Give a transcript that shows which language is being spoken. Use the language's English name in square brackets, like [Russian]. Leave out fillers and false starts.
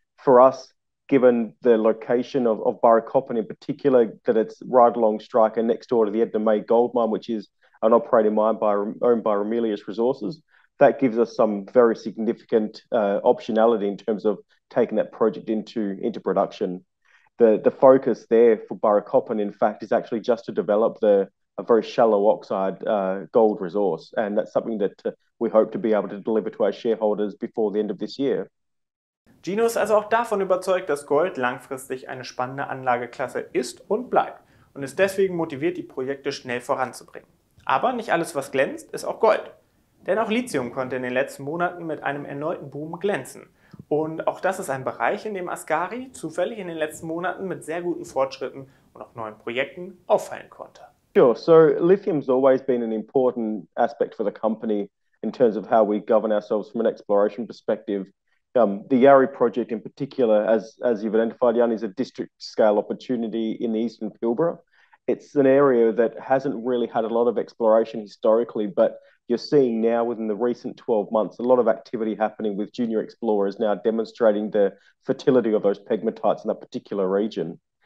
[English] For us, given the location of Burracoppin in particular, that it's right along strike and next door to the Edna May gold mine, which is an operating mine owned by Ramelius Resources, that gives us some very significant optionality in terms of taking that project into production. The focus there for Burracoppin, in fact, is actually just to develop a very shallow oxide gold resource, and that's something that we hope to be able to deliver to our shareholders before the end of this year. [German] Gino ist also auch davon überzeugt, dass Gold langfristig eine spannende Anlageklasse ist und bleibt und ist deswegen motiviert, die Projekte schnell voranzubringen. Aber nicht alles, was glänzt, ist auch Gold. Denn auch Lithium konnte in den letzten Monaten mit einem erneuten Boom glänzen. Und auch das ist ein Bereich, in dem ASKARI zufällig in den letzten Monaten mit sehr guten Fortschritten und auch neuen Projekten auffallen konnte. [English] Sure. So lithium's always been an important aspect for the company in terms of how we govern ourselves from an exploration perspective. The Yarrie project in particular, as you've identified, Jan, is a district-scale opportunity in the Eastern Pilbara. It's an area that hasn't really had a lot of exploration historically, but you're seeing now within the recent 12 months, a lot of activity happening with junior explorers now demonstrating the fertility of those pegmatites in that particular region.